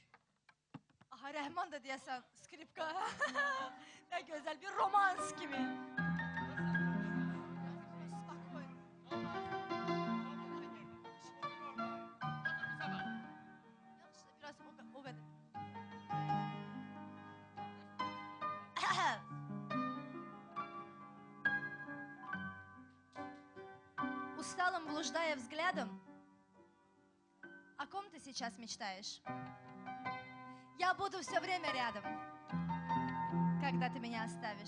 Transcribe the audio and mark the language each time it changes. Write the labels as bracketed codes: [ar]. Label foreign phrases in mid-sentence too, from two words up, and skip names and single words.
[az] Aha, Rəhman da deyəsən skripka. Nə gözəl bir romans kimi. Biraz o qədər. [ru] Усталым блуждая взглядом, о ком ты сейчас мечтаешь? Я буду все время рядом, когда ты меня оставишь.